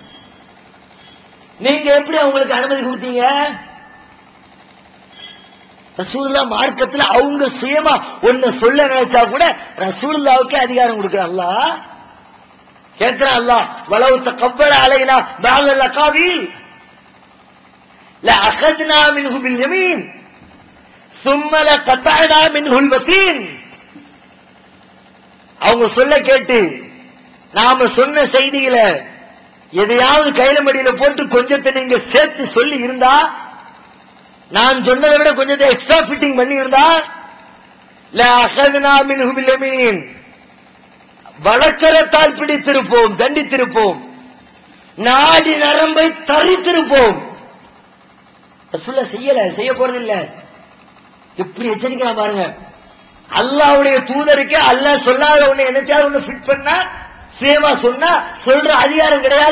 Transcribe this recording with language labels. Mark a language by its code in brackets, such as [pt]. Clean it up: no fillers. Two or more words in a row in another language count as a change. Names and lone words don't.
[ta] நீங்க எப்படி அவங்களுக்கு அனுமதி கொடுத்தீங்க? ரசூலுல்லாஹ் மார்க்கத்துல அவங்க சுயமா ஒன்ன சொல்ல நினைச்சா கூட ரசூலுல்லாஹ்வுக்கு அதிகாரம் கொடுக்கிற அல்லாஹ் கேட்கிறான். [ar] الله ولو تقول علينا بعض الأقاويل لأخذنا منه باليمين ثم لقطعنا منه الوتين. [ta] அவங்க சொல்ல கேட்டு நாம சொன்ன செய்திகளை எதையாவது கையில மடியில போட்டு கொஞ்சத்தை நீங்க சேர்த்து சொல்லி இருந்தா, நான் சொன்னதை விட கொஞ்சத்தை [en] extra fitting [ta] பண்ணி இருந்தா [ar] لأخذنا منه باليمين [ta] வலக்கரத்தால் பிடித்திருப்போம், தண்டித்திருப்போம், நாடி நரம்பை தரித்திருப்போம். ரசூலுல்லாஹ் செய்ய போறது இல்ல. எப்படி எச்சரிக்கலாம் பாருங்க. அல்லாஹ்வுடைய தூதருக்கு அல்லாஹ் சொல்லாத ஒண்ணு என்னச்சாவது ஒண்ணு ஃபிட் பண்ணா சேமா சொன்னா சொல்ற அதிகாரம் கிடையாது.